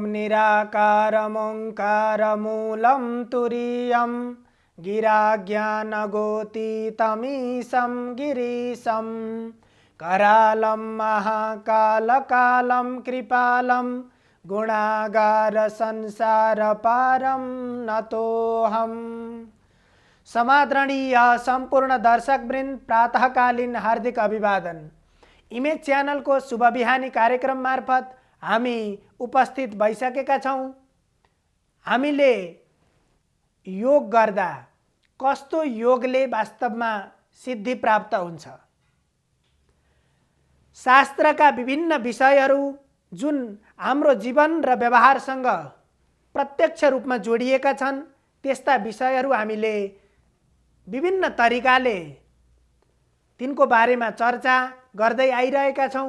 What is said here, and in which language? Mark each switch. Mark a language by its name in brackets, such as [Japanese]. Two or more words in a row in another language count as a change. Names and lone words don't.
[Sanskrit] निराकारमोङ्कारमूलं तुरीयं गिराज्ञानगोतीतमीशं गिरीशं करालं महाकालकालं कृपालं गुणागार संसारपारं नतोऽहम्। [Nepali] समादरणीय सम्पूर्ण दर्शकवृन्द, प्रातःकालीन हार्दिक अभिवादन। इमेज च्यानल को शुभ बिहानी कार्यक्रम मार्फत हामी उपस्थित भइसकेका छौं। हामीले योग गर्दा कस्तो योगले वास्तवमा सिद्धि प्राप्त हुन्छ, शास्त्रका विभिन्न विषयहरू जुन हाम्रो जीवन र व्यवहारसँग प्रत्यक्ष रूपमा जोडिएका छन्, त्यस्ता विषयहरू हामीले विभिन्न तरिकाले तिनको बारेमा चर्चा गर्दै आइरहेका छौं।